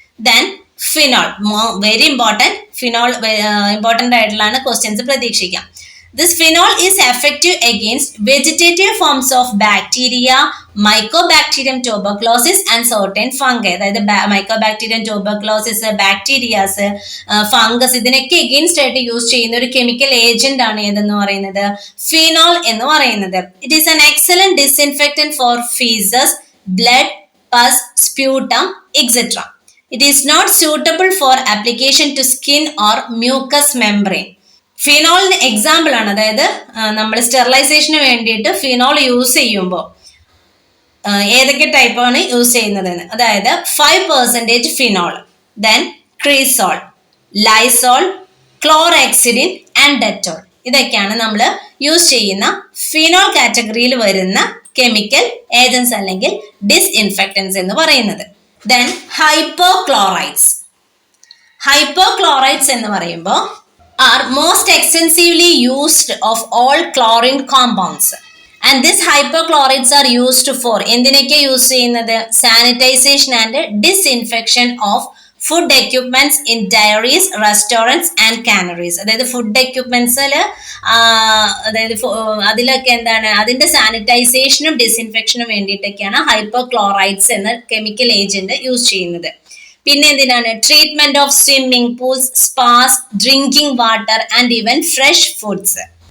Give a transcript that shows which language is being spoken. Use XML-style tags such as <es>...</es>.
<en>Then phenol, very important.</en> <ml>Phenol important ആയിട്ടുള്ളതാണ്, questions പ്രതീക്ഷിക്കാം.</ml> <en>This phenol is effective against vegetative forms of bacteria, Mycobacterium tuberculosis and certain fungi.</en> <ml>അതായത് mycobacterium, tuberculosis, bacterias, fungus, ഇതിനൊക്കെ against ആയിട്ട് use ചെയ്യുന്ന ഒരു chemical agent ആണ് ഏതെന്ന് പറയുന്നത്, ഫിനോൾ എന്ന് പറയുന്നത്.</ml> <en>It is an excellent disinfectant for faeces, blood, pus, sputum, etcetera. It is not suitable for application to skin or mucous membrane.</en> <ml>ഫിനോളിന് example ആണ്. അതായത് നമ്മൾ സ്റ്റെറിലൈസേഷന് വേണ്ടിയിട്ട് ഫിനോൾ യൂസ് ചെയ്യുമ്പോൾ ഏതൊക്കെ ടൈപ്പാണ് യൂസ് ചെയ്യുന്നതെന്ന്. അതായത് 5% phenol, then ക്രീസോൾ, Lizol, ക്ലോറെക്സിഡിൻ and Dettol. ഇതൊക്കെയാണ് നമ്മൾ യൂസ് ചെയ്യുന്ന ഫിനോൾ കാറ്റഗറിയിൽ വരുന്ന കെമിക്കൽ ഏജൻസ് അല്ലെങ്കിൽ ഡിസ്ഇൻഫെക്റ്റൻസ് എന്ന് പറയുന്നത്.</ml> <en>Then hypochlorides.</en> <ml>ഹൈപ്പോക്ലോറൈഡ്സ് എന്ന് പറയുമ്പോൾ</ml> <en>are most extensively used of all chlorine compounds, and these hypochlorites are used for</en> <ml>എന്തിനൊക്കെ യൂസ് ചെയ്യുന്നത്,</ml> <en>sanitization and disinfection of food equipments in dairies, restaurants and canneries.</en> <ml>അതായത് ഫുഡ് എക്യുപ്മെന്റ്സിൽ, അതായത് അതിലൊക്കെ എന്താണ്, അതിന്റെ സാനിറ്റൈസേഷനും ഡിസിൻഫെക്ഷനും വേണ്ടിയിട്ടൊക്കെയാണ് ഹൈപ്പോക്ലോറൈഡ്സ് എന്ന കെമിക്കൽ ഏജന്റ് യൂസ് ചെയ്യുന്നത്. പിന്നെ എന്തിനാണ്,</ml> <en>Treatment of swimming pools, spas, drinking water and even fresh foods.</en>